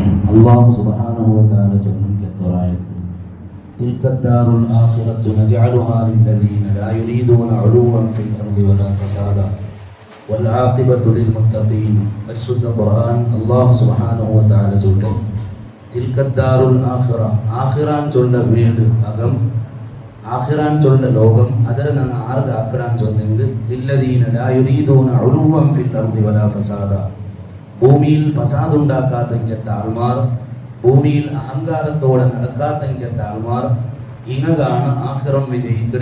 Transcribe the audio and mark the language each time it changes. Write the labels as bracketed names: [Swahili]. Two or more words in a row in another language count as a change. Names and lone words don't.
[Arabic] الله سبحانه وتعالى ചൊല്ലുന്ന تلك الدار الآخرة نجعلها للذين لا يريدون علوا في الأرض ولا فسادا والعاقبة للمتقين. [Malayalam] പരിശുദ്ധ ഖുർആൻ [Arabic] الله سبحانه وتعالى [Malayalam] ചൊല്ലും [Arabic] تلك الدار الآخرة [Malayalam] ആഖിറാൻ ചൊല്ല വീട് അകം ആഖിറാൻ ചൊല്ല ലോകം അതിനെ നാം ആർക്ക് ആക്കിടാൻ ചൊന്നെങ്കിൽ [Arabic] للذين لا يريدون علوا في الأرض ولا فساد [Malayalam] ഭൂമിയിൽ ഫസാദ് ഉണ്ടാക്കാത്ത ആൾമാർ ഭൂമിയിൽ അഹങ്കാരത്തോടെ നടക്കാത്ത ആൾമാർ ഇങ്ങാണ് ആഖിറം വിജയിക്കടെ.